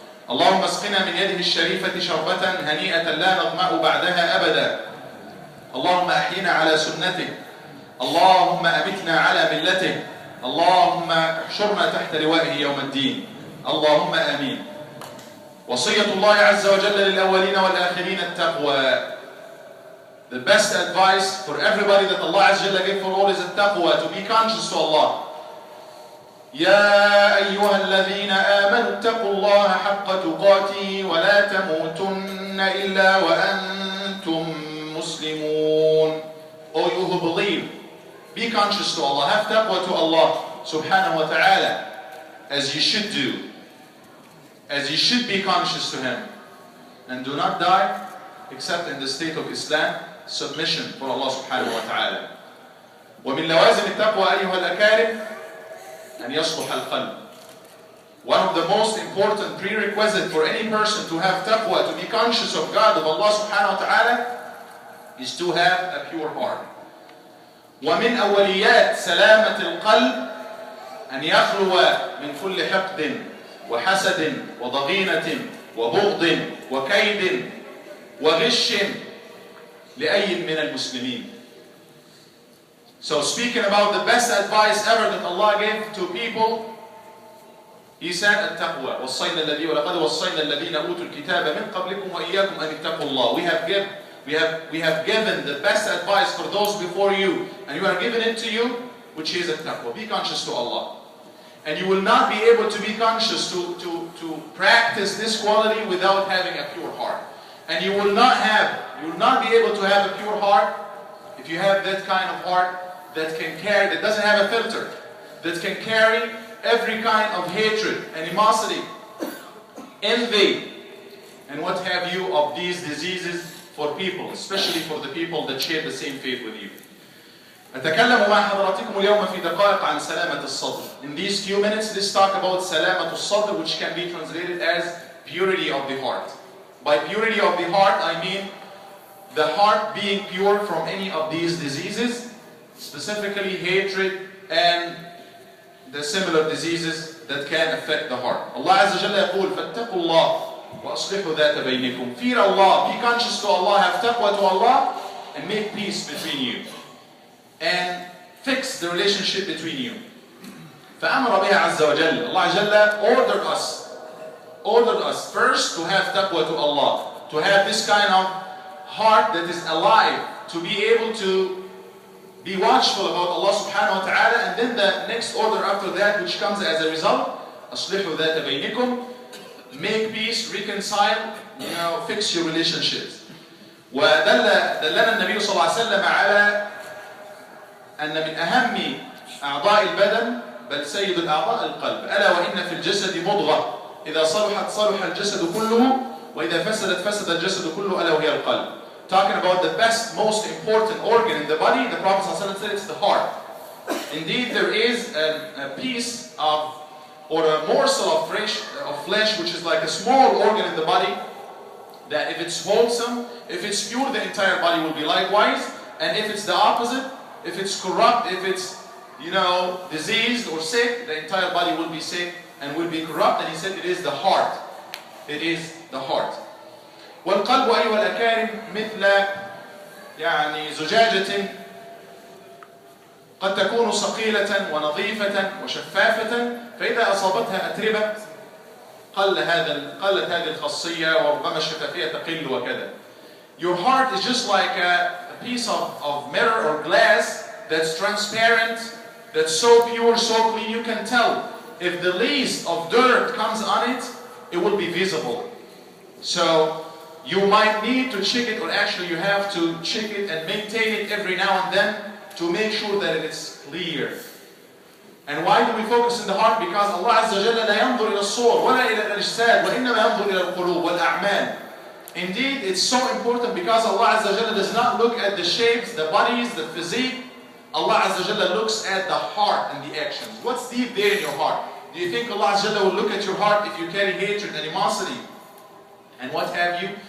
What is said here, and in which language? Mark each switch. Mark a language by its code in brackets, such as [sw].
[ar] اللهم اسقنا من يده الشريفة شربة هنيئة لا نظمأ بعدها أبدا. اللهم أحينا على سنته، اللهم أمتنا على ملته، اللهم احشرنا تحت لوائه يوم الدين، اللهم آمين. وصية الله عز وجل للأولين والآخرين التقوى. [en] The best advice for everybody that Allah Azza wa Jalla gave for all is التقوى, to be conscious to Allah. [ar] يا أيها الذين آمنوا اتقوا الله حق تقاته ولا تموتن إلا وأنتم مسلمون. [en] O you who believe, be conscious to Allah, have taqwa to Allah subhanahu wa ta'ala, as you should do, as you should be conscious to Him, and do not die except in the state of Islam, submission for Allah subhanahu wa ta'ala. [ar] ومن لوازم التقوى أيها الأكارم أن يصلح القلب. [en] One of the most important prerequisites for any person to have taqwa, to be conscious of God, of Allah subhanahu wa ta'ala, is to have a pure heart. [ar] ومن أوليات سلامة القلب أن يخلو من كل حقد وحسد وضغينة وبغض وكيد وغش لأي من المسلمين. [en] So speaking about the best advice ever that Allah gave to people, He said [ar] التقوى وصينا الذين ولقد وصينا الذين أوتوا الكتاب من قبلكم وإياكم أن اتقوا الله. [en] We have given the best advice for those before you, and you are giving it to you, which is التقوى. Be conscious to Allah. And you will not be able to be conscious to practice this quality without having a pure heart. And you will not be able to have a pure heart if you have that kind of heart that can carry, that doesn't have a filter, that can carry every kind of hatred, animosity, envy, and what have you of these diseases for people, especially for the people that share the same faith with you. [ar] أتكلم مع حضراتكم اليوم في دقائق عن سلامة الصدر. [en] In these few minutes, let's talk about سلامة الصدر, which can be translated as purity of the heart. By purity of the heart, I mean the heart being pure from any of these diseases, specifically hatred and the similar diseases that can affect the heart. [ar] Allah Azza wa Jalla يقول فاتقوا الله وأصلحوا ذات بينكم. [en] Fear Allah, be conscious to Allah, have taqwa to Allah, and make peace between you, and fix the relationship between you. [ar] فأمر بها عز وجل. [en] Allah Jalla ordered us first to have taqwa to Allah, to have this kind of heart that is alive, to be able to be watchful about Allah subhanahu wa ta'ala, and then the next order after that, which comes as a result, [ar] أصلحوا ذات بينكم, [en] make peace, reconcile, fix your relationships. [ar] ودلنا النبي صلى الله عليه وسلم على أن من أهم أعضاء البدن بل سيد الأعضاء القلب. ألا وإن في الجسد مضغة إذا صلحت صلح الجسد كله وإذا فسدت فسد الجسد كله ألا وهي القلب. [en] Talking about the best, most important organ in the body, the Prophet ﷺ said it's the heart. Indeed, there is a piece of, or a morsel of flesh, which is like a small organ in the body, that if it's wholesome, if it's pure, the entire body will be likewise. And if it's the opposite, if it's corrupt, if it's diseased or sick, the entire body will be sick and will be corrupt. And he said it is the heart. It is the heart. [ar] والقلب أيها الأكارم مثل زجاجة قد تكون صقيلة ونظيفة وشفافة، فإذا أصابتها أتربة قلت هذه الخاصية وربما الشفافية تقل وكذا. [en] Your heart is just like a piece of mirror or glass that's transparent, that's so pure, so clean, you can tell. If the least of dirt comes on it, it will be visible. So you might need to check it, or actually you have to check it and maintain it every now and then to make sure that it is clear. And why do we focus in the heart? [ar] Because Allah Azza wa Jalla لا ينظر إلى الصور ولا إلى الأجساد وإنما ينظر إلى القلوب والأعمال. [en] Indeed, it's so important because Allah Azza wa Jalla does not look at the shapes, the bodies, the physique. Allah Azza wa Jalla looks at the heart and the actions. What's deep there in your heart? Do you think Allah Azza wa Jalla will look at your heart if you carry hatred, animosity, and what have you?